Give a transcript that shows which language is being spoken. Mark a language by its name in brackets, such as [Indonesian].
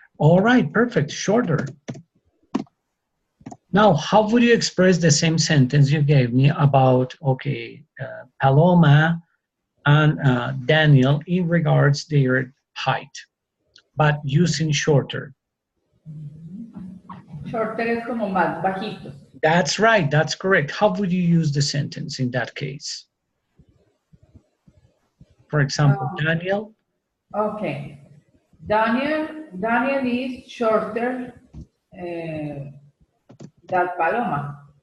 [English] All right, perfect, shorter. Now, how would you express the same sentence you gave me about, okay, Paloma and Daniel in regards their height, but using shorter? [Spanish] Shorter es como más bajito. [English] That's right, that's correct. How would you use the sentence in that case? For example, Daniel. Okay. Daniel is shorter than Paloma.